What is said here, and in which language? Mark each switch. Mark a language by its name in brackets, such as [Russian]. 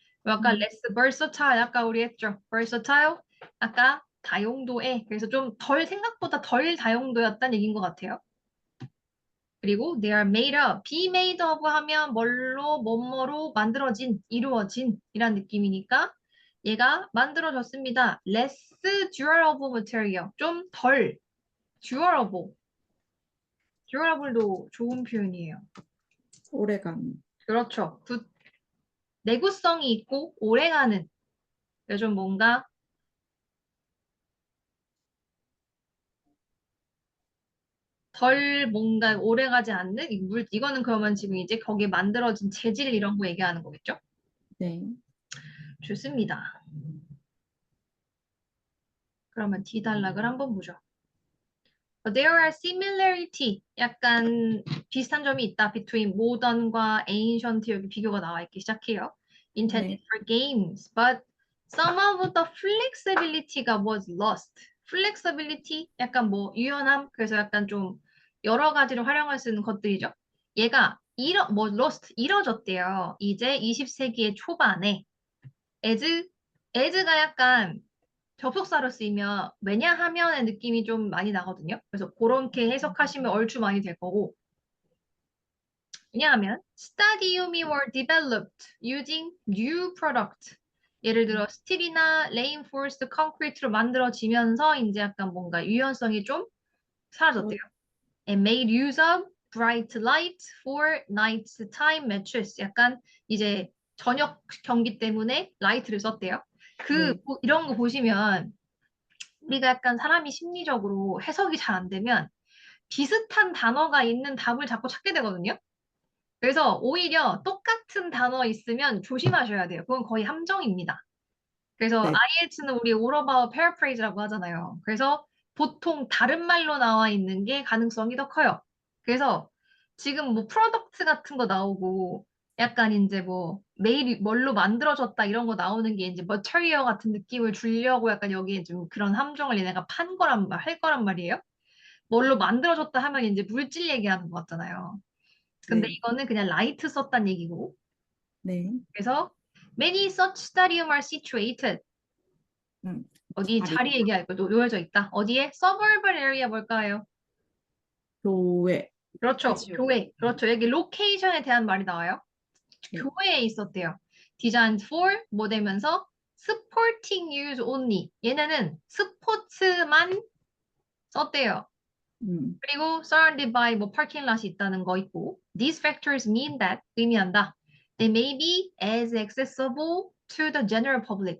[Korean] 아까 [English] less versatile, [Korean] 아까 우리 했죠. versatile, 아까 다용도에, 그래서 좀 덜 생각보다 덜 다용도였다는 얘기인 것 같아요. 그리고 [English] they are made up, be made of [Korean] 하면 뭘로, 뭐뭐로 만들어진, 이루어진 이란 느낌이니까 얘가 만들어졌습니다. [English] less durable material, [Korean] 좀 덜 durable. durable도 좋은 표현이에요. 오래간. 그렇죠. 내구성이 있고 오래가는. 좀 뭔가 덜 뭔가 오래가지 않는 이거는 그러면 지금 이제 거기에 만들어진 재질 이런 거 얘기하는 거겠죠? 네. 좋습니다. 그러면 디단락을 한번 보죠. [English] There are similarity, [Korean] 약간 비슷한 점이 있다. Between modern과 ancient 여기 비교가 나와 있기 시작해요. [English] Intended [Korean] 네. [English] for games, but some of the flexibility가 was lost. [Korean] flexibility, 약간 뭐 유연함, 그래서 약간 좀 여러 가지로 활용할 수 있는 것들이죠. 얘가 lost, 잃어졌대요. 이제 20세기의 초반에 as가 약간 접속사로 쓰이면 왜냐하면의 느낌이 좀 많이 나거든요. 그래서 그렇게 해석하시면 얼추 많이 될 거고. [English] 왜냐하면 stadium이 were developed using new product. [Korean] 예를 들어 스틸이나 [English] reinforced concrete [Korean] 로 만들어지면서 이제 약간 뭔가 유연성이 좀 사라졌대요. [English] And made use of bright light for night time matches. [Korean] 약간 이제 저녁 경기 때문에 라이트를 썼대요. 네. 이런 거 보시면 우리가 약간 사람이 심리적으로 해석이 잘 안 되면 비슷한 단어가 있는 답을 자꾸 찾게 되거든요. 그래서 오히려 똑같은 단어 있으면 조심하셔야 돼요. 그건 거의 함정입니다. 그래서 네. IELTS는 우리 [English] all about paraphrase [Korean] 라고 하잖아요. 그래서 보통 다른 말로 나와 있는 게 가능성이 더 커요. 그래서 지금 뭐 프로덕트 같은 거 나오고 약간 이제 뭐 메일이 뭘로 만들어졌다 이런 거 나오는 게 이제 머터리얼 같은 느낌을 주려고 약간 여기에 좀 그런 함정을 얘네가 할 거란 말이에요. 뭘로 만들어졌다 하면 이제 물질 얘기하는 것 같잖아요. 근데 네. 이거는 그냥 라이트 썼단 얘기고. 네. 그래서 [English] many such stadium are situated. [Korean] 음. 어디 자리. 자리 얘기할 거 놓여져 있다. 어디에? [English] suburban area [Korean] 뭘까요? 교회. 그렇죠. 그치요. 교회. 그렇죠. 여기 로케이션에 대한 말이 나와요. 네. 교회에 있었대요. [English] designed for [Korean] 뭐 되면서 [English] sporting use only. [Korean] 얘네는 스포츠만 썼대요. 음. 그리고 [English] surrounded by [Korean] 뭐 parking lot이 있다는 거 있고. [English] These factors mean that [Korean] 의미한다. [English] They may be as accessible to the general public.